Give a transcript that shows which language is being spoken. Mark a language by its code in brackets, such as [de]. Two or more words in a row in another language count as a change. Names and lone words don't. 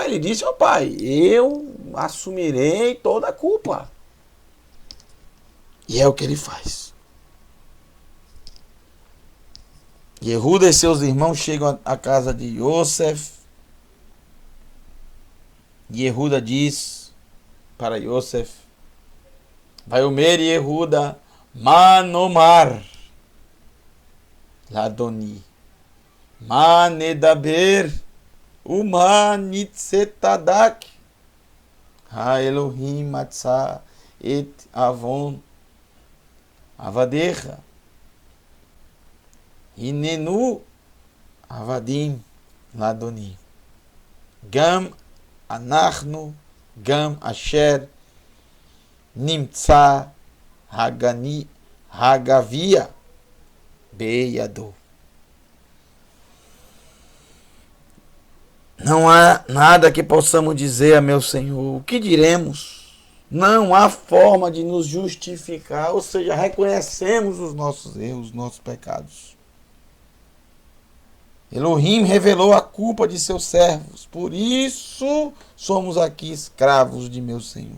[pt] Ele disse ao pai, eu assumirei toda a culpa. E é o que ele faz. Yehuda e seus irmãos chegam à casa de Yosef. Yehuda diz para Yosef, [he] ויאמר יהודה מה נאמר, לאדני מה נדבר ומה נצטדק האלהים מצא את עון עבדיך, הננו עבדים לאדני גם אנחנו גם אשר נמצא הגביע בידו. [pt] Não há nada que possamos dizer a meu Senhor. O que diremos? Não há forma de nos justificar, ou seja, reconhecemos os nossos erros, os nossos pecados. Elohim revelou a culpa de seus servos, por isso somos aqui escravos de meu Senhor.